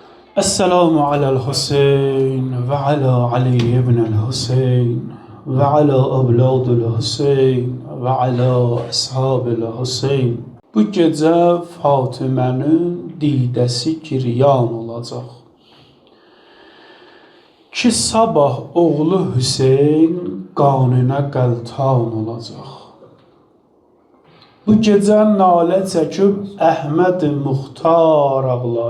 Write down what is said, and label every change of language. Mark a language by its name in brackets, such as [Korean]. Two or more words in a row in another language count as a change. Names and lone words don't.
[Arabic] السلام على الحسين و على علي ابن الحسين و على أولاد الحسين و على أصحاب الحسين. [Azerbaijani] Bu gecə Fatimənin didəsi giryan olacaq. Ki sabah oğlu Hüseyin qanına qəltan olacaq. Bu gecə nalə çəkib Əhməd Muxtar ağlar.